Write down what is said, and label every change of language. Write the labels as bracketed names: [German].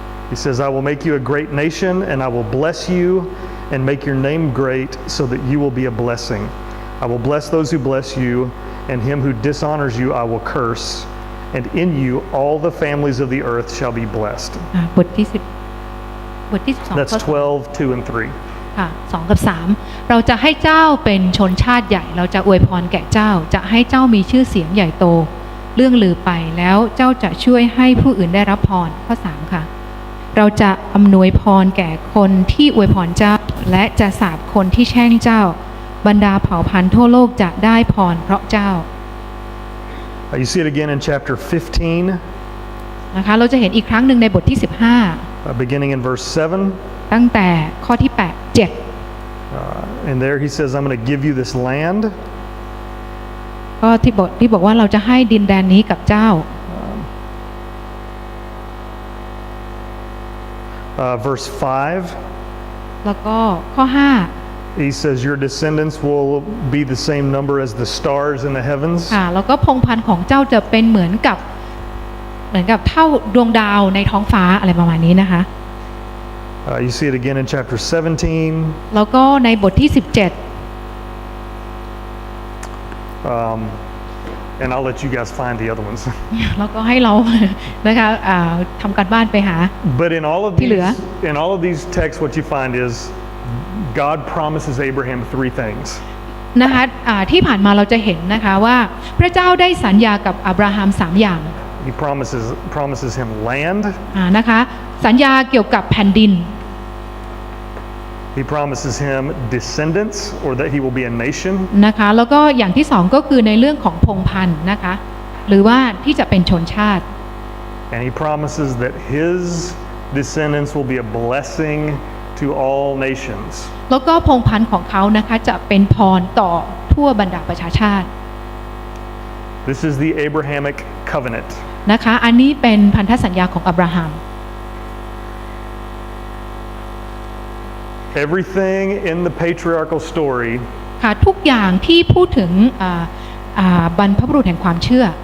[English] He says, I will make you a great nation, and I will bless you and make your name great so that you will be a blessing. I will bless those who bless you, and him who dishonors you I will curse, and in you all the families of the earth shall be blessed. [Thai] บทที่12 [English] That's 12, 2 and 3. [Thai] ค่ะ2 กับ 3เราจะให้เจ้าเป็นชนชาติใหญ่เราจะอวยพรแก่เจ้าจะให้เจ้ามีชื่อเสียงใหญ่โตเรื่องลือไปแล้วเจ้าจะช่วยให้ผู้อื่นได้รับพรข้อ 3 ค่ะเราจะอำนวยพรแก่คนที่อวยพรเจ้าและจะสาปคนที่แช่งเจ้าบรรดาเผ่าพันธุ์ทั่วโลกจะได้พรเพราะเจ้า [English] You see it again in chapter 15. [Thai] นะคะเราจะเห็นอีกครั้งหนึ่งในบทที่ [English] Beginning in verse 7. [Thai] 15ตั้งแต่ข้อที่ 7 [English] And there he says, I'm going to give you this land. [Thai] ก็ที่บอกว่าเราจะให้ดินแดนนี้กับเจ้า [English] Verse 5. [Thai] แล้วก็ข้อ [English] He says, your descendants will be the same number as the stars in the heavens. [Thai] 5ค่ะแล้วก็พงศ์พันธุ์ของเจ้าจะเป็นเหมือนกับเท่าดวงดาวในท้องฟ้าอะไรประมาณนี้นะคะ [English] You see it again in chapter 17. [Thai] แล้วก็ในบทที่ [English] And I'll let you guys find the other ones. [Thai] 17แล้วก็ให้เรา นะคะทำการบ้านไปหา [English] But in all of these texts, what you find is God promises Abraham 3 things. [Thai] นะคะที่ผ่านมาเราจะเห็นนะคะว่าพระเจ้าได้สัญญากับอับราฮัม3 อย่าง [English] He promises him land. [Thai] นะคะสัญญาเกี่ยวกับแผ่นดิน [English] He promises him descendants, or that he will be a nation. [Thai] นะคะแล้วก็อย่างที่2ก็คือในเรื่องของพงศ์พันธุ์นะคะหรือว่าที่จะเป็นชนชาติ [English] And he promises that his descendants will be a blessing to all nations. [Thai] แล้วก็พงศ์พันธุ์ของเขานะคะจะเป็นพรต่อทั่วบรรดาประชาชาติ [English] This is the Abrahamic covenant. [Thai] นะคะอันนี้เป็นพันธสัญญาของอับราฮัม [English] Everything in the patriarchal story [Thai] ค่ะทุกอย่างที่พูดถึงบรรพบุรุษแห่งความเชื่อ